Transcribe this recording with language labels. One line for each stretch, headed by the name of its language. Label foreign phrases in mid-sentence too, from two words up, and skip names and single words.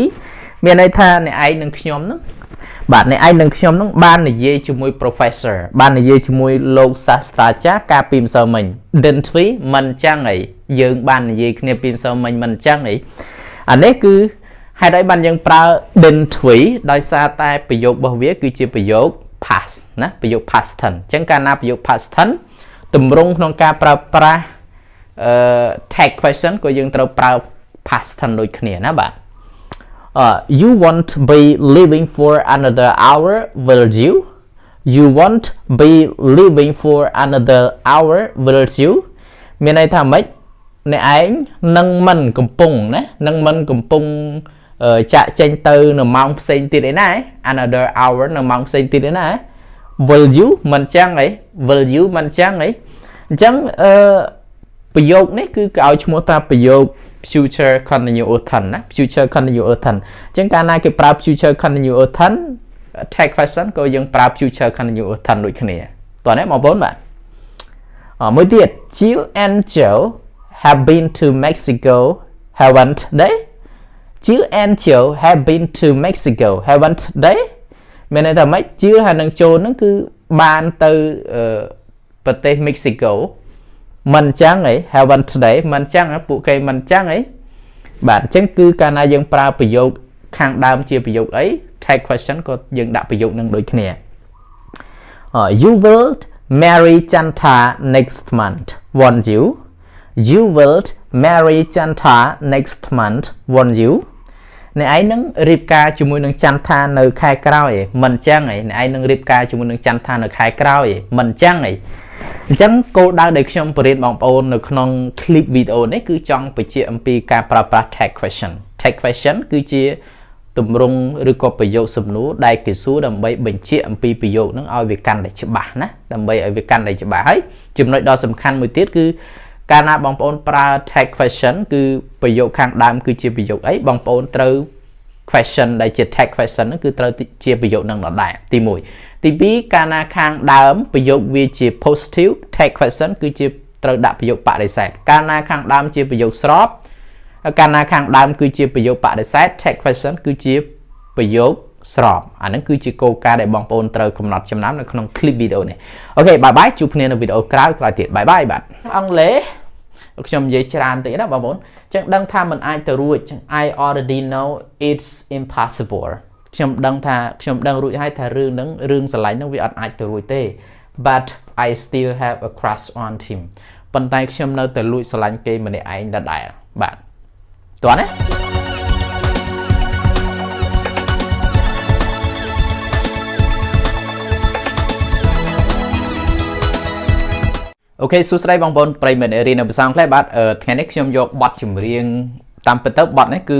Khmer: មានន័យថាអ្នកឯងនិងខ្ញុំហ្នឹងបាទអ្នកឯងនិងខ្ញុំនឹងបាននិយាយជាមួយ professor បាននិយាយជាមួយលោកសាស្ត្រាចារ្យកាលពីម្សិលមិញ
English: didn't we
Khmer: មិនអញ្ចឹងអីយើងបាននិយាយគ្នាពីម្សិលមិញមិនអញ្ចឹងអីអានេះគឺហេតុអីបានយើងប្រើ
English: didn't we
Khmer: ដោយសារតែប្រយោគរបស់វាគឺជាប្រយោគ past ណាប្រយោគ
English: past tense
Khmer: អញ្ចឹងកាលណាប្រយោគ
English: past tense
Khmer: ទម្រង់ក្នុងការប្រើប្រាស់
English: tag question
Khmer: ក៏យើងត្រូវប្រើ
English: past tense
Khmer: ដូចគ្នាណាបាទ
English: you won't be leaving for another hour will you you won't be leaving for another hour will you
Khmer: មានន័យ ថាម៉េចអ្នកឯងនឹងមិនកំពុងណានឹងមិនកំពុងចាក់ចេញទៅនៅម៉ោងផ្សេងទៀតឯណា another hour នៅម៉ោងផ្សេងទៀតឯណា
English: will you
Khmer: មិនចឹងអី
English: will you
Khmer: មិនចឹងអីអញ្ចឹង ប្រយោគនេះគឺគេឲ្យឈ្មោះថាប្រយោគ
English: future continuous tense ណា future continuous tense
Khmer: អញ្ចឹងកាលណាគេប្រើ
English: future continuous tense tag question
Khmer: ក៏យើងប្រើ
English: future continuous tense
Khmer: ដូចគ្នាតោះណាបងប្អូនបាទមួយទៀត
English: Jill and Joe have been to Mexico haven't they Jill and Joe have been to Mexico haven't they
Khmer: មានន័យថាម៉េចជឿហើយនឹងចូលហ្នឹងគឺបានទៅប្រទេស Mexico មិនចឹងហី
English: Heaven today
Khmer: មិន ចឹងពួកគេមិនចឹងហីបាទអញ្ចឹងគឺកាលណាយើងប្រើប្រយោគខាងដើមជាប្រយោគអី
English: tag question
Khmer: ក៏យើងដាក់ប្រយោគនឹងដូចគ្នា
English: You will marry Chanta next month won't you
Khmer: You will marry Chanta next month won't you អ្នកឯងនឹងរៀបការជាមួយនឹងចន្ទថានៅខែក្រោយមិន ចឹងហីអ្នកឯងនឹងរៀបការជាមួយនឹងចន្ទថានៅខែក្រោយមិនចឹងហីអញ្ចឹងគោលដៅដែលខ្ញុំបរៀនបងប្អូននៅក្នុង
English: clip video
Khmer: នេះគឺចង់បញ្ជាក់អំពីការប្រើប្រាស់
English: tag question tag question
Khmer: គឺជាទម្រង់ឬក៏ប្រយោគសំណួរដែលគេសួរដើម្បីបញ្ជាក់អំពីប្រយោគហ្នឹង ឲ្យវាកាន់តែច្បាស់ណាដើម្បីឲ្យវាកាន់តែច្បាស់ហើយចំណុចដ៏សំខាន់មួយទៀតគឺកាលណាបងប្អូនប្រើ
English: tag question
Khmer: គឺប្រយោគខាងដើមគឺជាប្រយោគអីបងប្អូនត្រូវ question ដែលជា
English: tag question
Khmer: ហ្នឹងគឺត្រូវជា ប្រយោគនឹងដដែលទី1ទី2កាលណាខាងដើមប្រយោគវាជា
English: positive tag question
Khmer: គឺជាត្រូវដាក់ប្រយោគបដិសេធកាលណាខាងដើមជាប្រយោគ ស្របកាលណាខាងដើមគឺជាប្រយោគបដិសេធ
English: tag question
Khmer: គឺជាប្រយោគស្របអាហ្នឹងគឺជាគោលការណ៍ដែលបងប្អូន ត្រូវកំណត់ចំណាំនៅក្នុង
English: clip video
Khmer: នេះអូខេបាយបាយជួបគ្នានៅវីដេអូក្រោយទៀតបាយបាយបាទអង់គ្លេសខ្ញុំនិយាយច្រើនតិចណាបងប្អូនអញ្ចឹងដឹងថាมันអាចទៅរួច
English: I already know it's impossible
Khmer: ខ្ញុំដឹងរួចហើយថារឿងហ្នឹងរឿងស្រឡាញ់ហ្នឹងវាអត់អាចទៅរួចទេ
English: but I still have a crush on him
Khmer: ប៉ុន្តែខ្ញុំនៅតែលួចស្រឡាញ់គេម្នាក់ឯងដដែលបាទតោះណា អូខេសួស្តីបងប្អូនប្រិយមិត្តរៀននៅភាសាអង់គ្លេសបាទថ្ងៃនេះខ្ញុំយកបទចម្រៀងតាមពិតទៅបទនេះគឺ